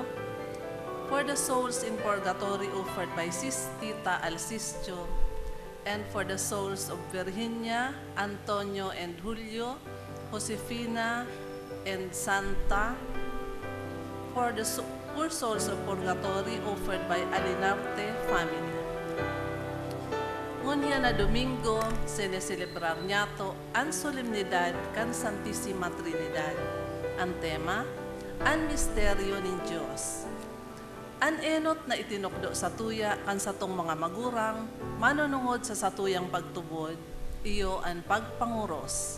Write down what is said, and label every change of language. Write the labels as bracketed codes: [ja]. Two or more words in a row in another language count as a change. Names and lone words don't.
[en] For the souls in purgatory, offered by Sis Tita Alcisio. And for the souls of Virginia, Antonio and Julio, Josefina and Santa. For the poor souls of purgatory offered by Alinarte family. [bik] Ngunya na Domingo, sineselebrar niyato ang solemnidad kan Santissima Trinidad. Ang tema, ang misteryo ng Diyos. Ang enot na itinukdo sa tuya kan satong mga magurang, manunungod sa satuyang pagtubod, iyo ang pagpanguros.